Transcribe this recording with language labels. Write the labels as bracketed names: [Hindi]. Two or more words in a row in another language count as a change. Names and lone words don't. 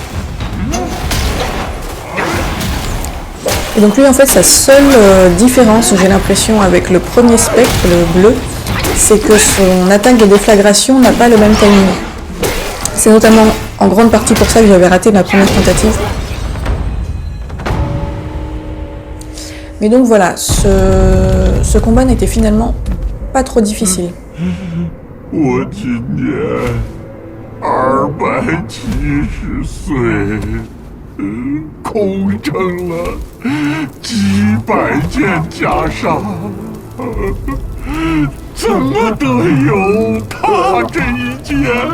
[French] Et donc lui en fait sa seule différence, j'ai l'impression, avec le premier spectre, le bleu, c'est que son attaque de déflagration n'a pas le même timing. C'est notamment en grande partie pour ça que j'avais raté ma première tentative. Mais donc voilà, ce combat n'était finalement pas trop difficile. [Chinese] 我今年270岁，空称了几百件袈裟， 怎么得有他这一剑？